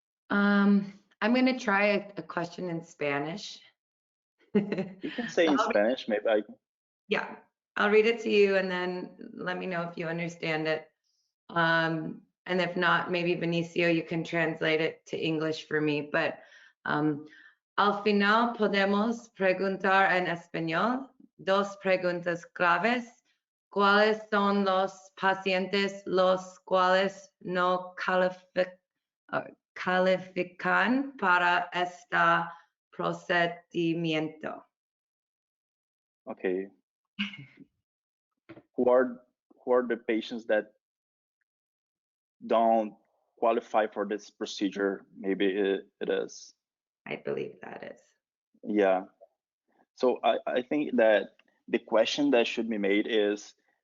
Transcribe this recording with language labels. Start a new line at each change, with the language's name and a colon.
English: I'm going to try a question in Spanish. You can say in Spanish, maybe I can. Yeah, I'll read it to you and then let me know if you understand it. And if not, maybe Benicio, you can translate it to English for me.
Spanish: But al final podemos preguntar en español dos preguntas claves. ¿Cuáles son los pacientes los cuales no califican para este procedimiento?
English: Okay. Who are the patients that don't qualify for this procedure? Maybe it is. I believe that is. Yeah. So I think that the question that should be made is,